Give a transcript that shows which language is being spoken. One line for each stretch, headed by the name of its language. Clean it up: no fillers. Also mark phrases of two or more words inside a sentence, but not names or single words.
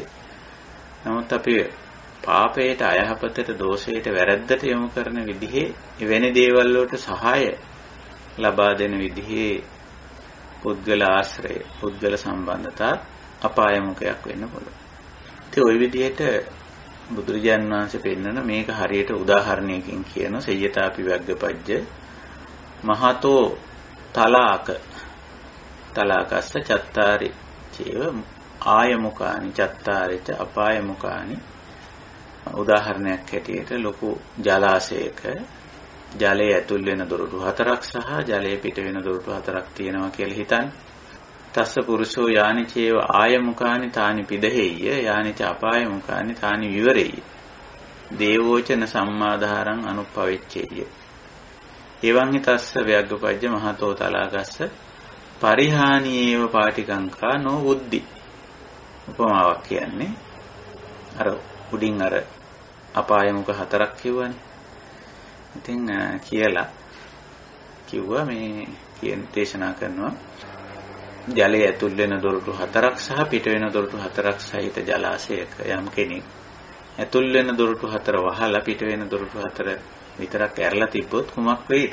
Sinhala: නමුත් අපි පාපයට අයහපතට දෝෂයට වැරද්දට යොමු කරන විදිහේ එවැනි දේවල් වලට සහාය ලබා දෙන විදිහේ පුද්ගල ආශ්‍රය පුද්ගල සම්බන්ධතා අපායමුඛයක් වෙන්න පුළුවන්. ඉතින් ඔයි විදිහට බුදුරජාණන් වහන්සේ පෙන්නන මේක හරියට උදාහරණයකින් කියන
Pali: සය්‍යතාපි වග්ගපජ්ජ මහතෝ තලාකස්ස චත්තාරි චේව ආයමුඛානි චත්තාරිච අපායමුඛානි.
Sinhala: උදාහරණයක් හැටියට ලොකු ජලාශයක ජලය ඇතුල් වෙන දොරටු 4ක් සහ ජලය පිට වෙන දොරටු 4ක් තියෙනවා කියලා හිතන්න.
Pali: තස්ස පුරුෂෝ යානි චේව ආයමුකානි තානි පිදහෙය්‍ය යානි ච අපායමුකානි තානි විවරෙය්‍ය දේවෝචන සම්මාදාරං අනුප්පවෙච්චේය. එවං හිතස්ස ව්‍යග්ගපජ්ජ මහතෝ තලාගස්ස පරිහානියේව පාටිකංකා නෝ බුද්ධි.
Sinhala: උපමාවක් කියන්නේ අර උඩින් අර අපායමුක 4ක් කිව්වනේ. ඉතින් කියලා කිව්වා මේ කියන දේශනා කරනවා ජලයේ ඇතුල් වෙන දොරටු 4ක් සහ පිට වෙන දොරටු 4ක් සහිත ජලාශයක යම් කෙනෙක් ඇතුල් වෙන දොරටු 4 වහලා පිට වෙන දොරටු 4 විතරක් ඇරලා තිබ්බොත් කුමක් වෙයිද?